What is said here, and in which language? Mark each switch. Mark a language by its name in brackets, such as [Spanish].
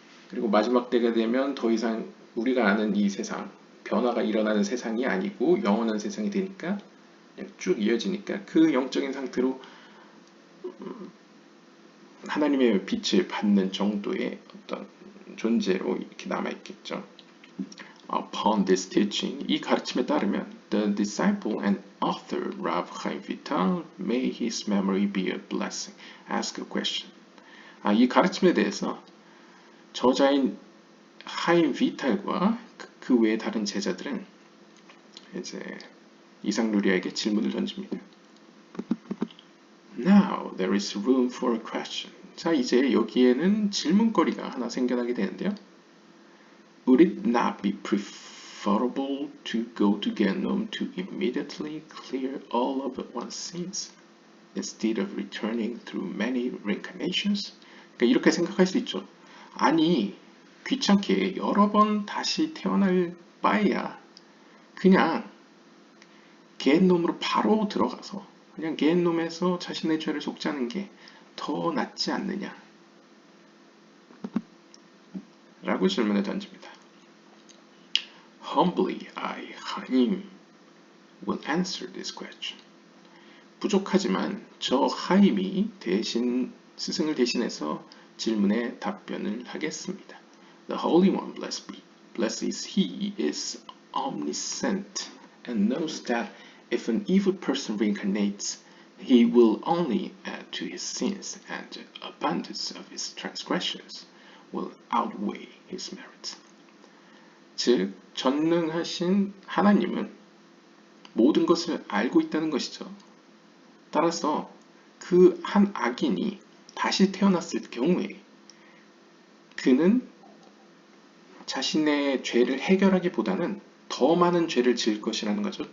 [Korean] 그리고 마지막 때가 되면 더 이상 우리가 아는 이 세상, 변화가 일어나는 세상이 아니고 영원한 세상이 되니까 그냥 쭉 이어지니까 그 영적인 상태로 하나님의 빛을 받는 정도의 어떤 존재로 이렇게 남아있겠죠. [English] Upon this teaching, [Korean] 이 가르침에 따르면 [English] the disciple and author Rav Chaim Vital, may his memory be a blessing, ask a question. [Korean] 이 가르침에 대해서 저자인 하임 비탈과 그 외의 다른 제자들은 이제 이상루리아에게 질문을 던집니다. [English] Now there is room for a question. [Korean] 자, 이제 여기에는 질문거리가 하나 생겨나게 되는데요. [English] Would it not be preferable to go to Gehenna to immediately clear all of one's sins instead of returning through many reincarnations? [Korean] 그러니까 이렇게 생각할 수 있죠. 아니, 귀찮게 여러 번 다시 태어날 바에야 그냥 게헨놈으로 바로 들어가서 그냥 게헨놈에서 자신의 죄를 속죄하는 게 더 낫지 않느냐? 라고 질문을 던집니다. [English] Humbly, I, 하임, will answer this question. [Korean] 부족하지만 저 하임이 스승을 대신해서 질문에 답변을 하겠습니다. [English] The Holy One, blessed is He, is omniscient and knows that if an evil person reincarnates, he will only add to his sins, and the abundance of his transgressions will outweigh his merits. [Korean] 즉, 전능하신 하나님은 모든 것을 알고 있다는 것이죠. 따라서 그 한 악인이 다시 태어났을 경우에 그는 자신의 죄를 해결하기보다는 더 많은 죄를 지을 것이라는 거죠.